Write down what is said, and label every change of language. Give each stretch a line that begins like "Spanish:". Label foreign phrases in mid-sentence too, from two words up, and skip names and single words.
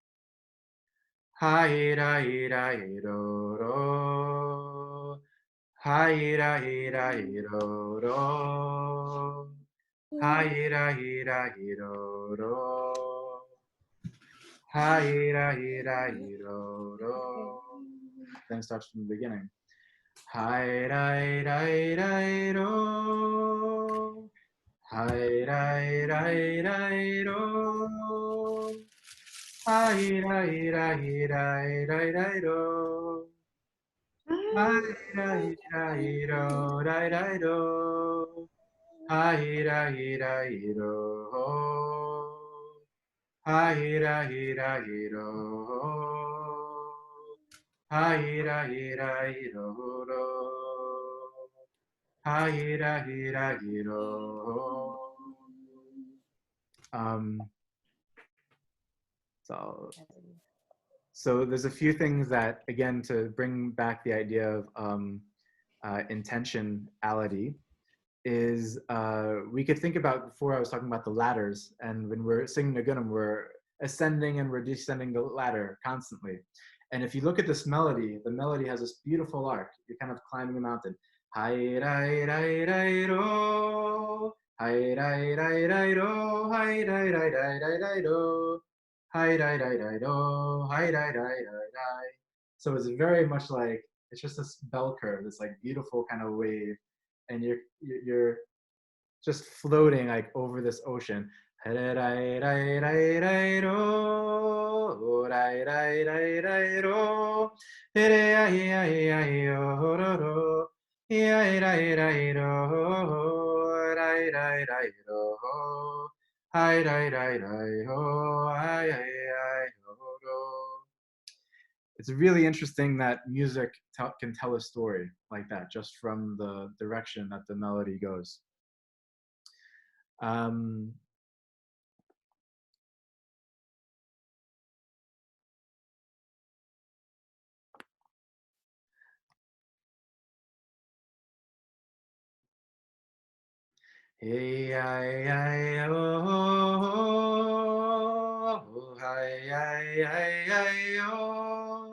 English: Hi rai rai ro ro. Hi rai rai ro ro. Hi rai rai ro ro. Hi rai rai ro ro. Then it starts from the beginning. Hi rai rai rai ro. Hi rai rai rai ro. Hi rai rai rai rai rai ro. Hi rai rai ro rai rai ro. Hi rai rai ro. Hi rai rai ro. Hi rai rai ro ro. Hi rai rai ro. So there's a few things that, again, to bring back the idea of intentionality, is we could think about, before I was talking about the ladders, and when we're singing Niggun, we're ascending and we're descending the ladder constantly. And if you look at this melody, the melody has this beautiful arc. You're kind of climbing a mountain. Hi rai rai rai ro. Hi rai rai rai ro. Hi rai rai rai rai rai ro. Hi rai rai rai ro. Hi rai rai rai rai. So it's very much like, it's just this bell curve, this like beautiful kind of wave, and you're just floating like over this ocean. Rai rai rai rai rai ro, rai rai rai rai ro, re ai ai ai o ro ro, ai rai rai ro, rai rai rai ro, ai rai rai rai ho, ai ai ai ho ro. It's really interesting that music can tell a story like that just from the direction that the melody goes. Um, Hey, ay, ay, oh, oh, ay, ay, ay, ay, oh.